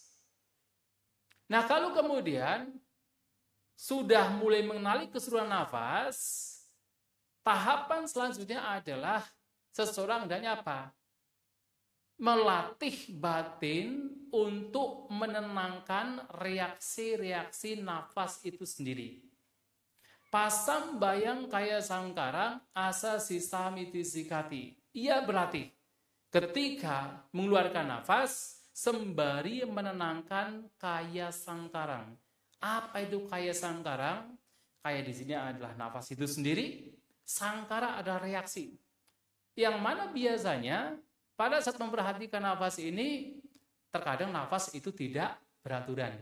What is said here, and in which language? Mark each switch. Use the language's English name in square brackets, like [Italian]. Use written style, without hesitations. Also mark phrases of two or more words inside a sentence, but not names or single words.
[Indonesian] Nah, kalau kemudian sudah mulai mengenali keseluruhan nafas, tahapan selanjutnya adalah seseorang hendaknya apa? Melatih batin untuk menenangkan reaksi-reaksi nafas itu sendiri. [Pali] Pasam bayang kaya sangkarang asa sisa miti sikati. [Indonesian] Ia berlatih ketika mengeluarkan nafas sembari menenangkan [Pali] kaya sangkarang. [Indonesian] Apa itu [Pali] kaya sangkarang? [Indonesian] Kaya di sini adalah nafas itu sendiri. Sangkara adalah reaksi. Yang mana biasanya pada saat memperhatikan nafas ini, terkadang nafas itu tidak beraturan.